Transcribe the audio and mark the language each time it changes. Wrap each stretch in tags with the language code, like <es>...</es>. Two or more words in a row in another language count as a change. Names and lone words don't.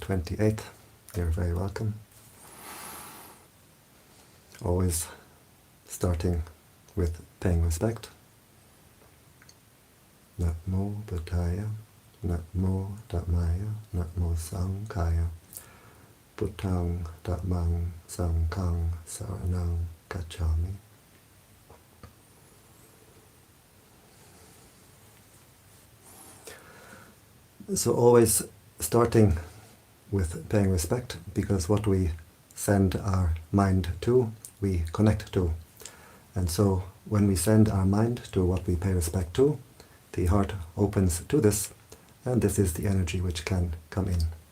<en>28th, you're very welcome. Always starting with paying respect.</en> <pi>Namo Buddhaya, Namo Dhammaya, Namo Sanghaya, Buddhang Dhammang Sanghang Saranang Gacchami.</pi> <en>So always starting with paying respect, because what we send our mind to, we connect to. And so when we send our mind to what we pay respect to, the heart opens to this, and this is the energy which can come in.</en>